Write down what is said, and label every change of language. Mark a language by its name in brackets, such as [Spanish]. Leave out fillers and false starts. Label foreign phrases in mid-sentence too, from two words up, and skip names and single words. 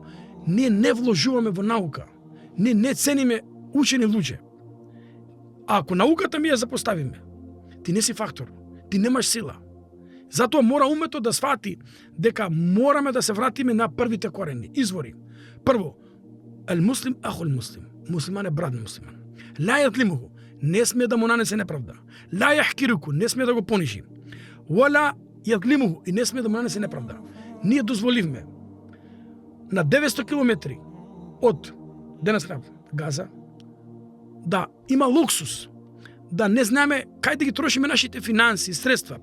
[Macedonian] Ние не вложуваме во наука. Ние не цениме учени луѓе. А ако науката ми ја запоставиме, ти не си фактор, ти немаш сила. Затоа мора умето да свати дека мораме да се вратиме на првите корени, извори. [Arabic] Прво, المسلم أخو المسلم. [Macedonian] Муслиман е брат на муслиман. [Arabic] لا يظلمه, [Macedonian] не сме да му нанесе неправда. [Arabic] لا يحقره, [Macedonian] не сме да го понижи. [Arabic] ولا يظلمه, [Macedonian] и не сме да му нанесе неправда. Ние дозволивме на 900 километри од денеска Газа да има луксус, да не знаеме кај да ги трошиме нашите финанси, средства.